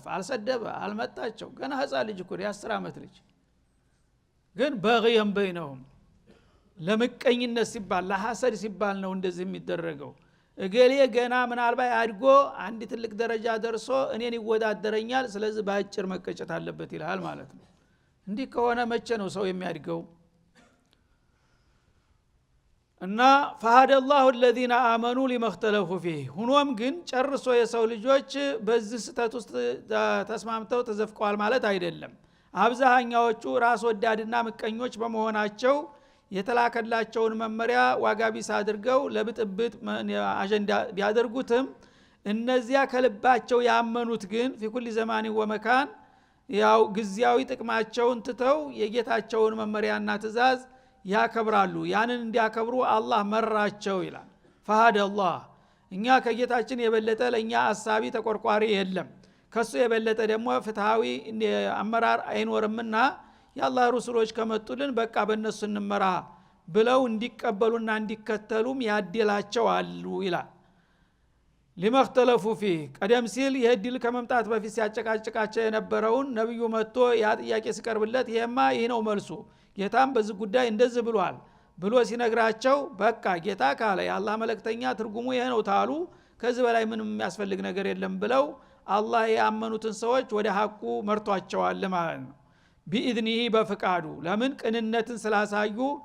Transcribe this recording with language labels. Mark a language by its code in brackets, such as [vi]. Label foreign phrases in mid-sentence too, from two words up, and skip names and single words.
[am] አልሰደበ አልመጣቸው ገና ህፃን ልጅ እኮ የ10 ዓመት ልጅ። ግን በغيም بينهم ለምቀኝነት ሲባል ለሐሰድ ሲባል ነው እንደዚህ የሚደረገው። እገሌ ገና ምናልባት አድጎ አንድ ትልቅ ደረጃ ደርሶ እኔን ይወዳደረኛል ስለዚህ ባጭር መቀጨት አለበት ይላል ማለት ነው። እንዲህ ከሆነ መቼ ነው ሰው የሚያድገው? እና [ar] فهد الله الذين آمنوا لما اختلفوا فيه [am] ሆኖም ግን ጨርሶ የሰው ልጆች በዚህ ስተት ውስጥ ተስማምተው ተዘፍቀዋል ማለት አይደለም አብዛኛዎቹ ራስ ወዳድና ምቀኞች በመሆናቸው የተላከላቸውን መመሪያ ዋጋ ቢስ አድርገው ለብጥብጥ አጀንዳ ቢያደርጉትም እነዚያ ከልባቸው ያመኑት ግን [ar] في كل زمان ومكان [am] ያው ግዚያዊ ጥቅማቸውን ትተው የጌታቸውን መመሪያና ትእዛዝ ያከብራሉ ያንን እንዲያከብሩ አላህ መራቸው ይላል [ar] فهد الله [am] እኛ ከጌታችን የበለጠ ለኛ አሳቢ ተቆርቋሪ የለም ከሱ የበለጠ ደግሞ ፍትሃዊ አመራር አይኖርምና የአላህ ረሱሎች ከመጡልን በቃ በእነሱ እንመራ ብለው እንዲቀበሉና እንዲከተሉም ያደላቸው አሉ ይላል [ar] لما اختلفوا فيه [am] ቀደም ሲል የህድል ከመምጣት በፊት ሲያጨቃጭቃቸው የነበረውን ነብዩ መጥቶ ያ ጥያቄ ሲቀርብለት ይሄማ ይህ ነው መልሱ ጌታም በዚህ ጉዳይ እንደዚህ ብሏል ብሎ ሲነግራቸው በቃ ጌታ ካለ የአላህ መልእክተኛ ትርጉሙ ይሄ ነው ታሉ ከዚህ በላይ ምንም የሚያስፈልግ ነገር የለም ብለው አላህ ያመኑትን ሰዎች ወደ ሐቁ መርቷቸዋል ማለት ነው ቢኢዝኒሂ በፍቃዱ ለምን ቅንነትን ስላሳዩ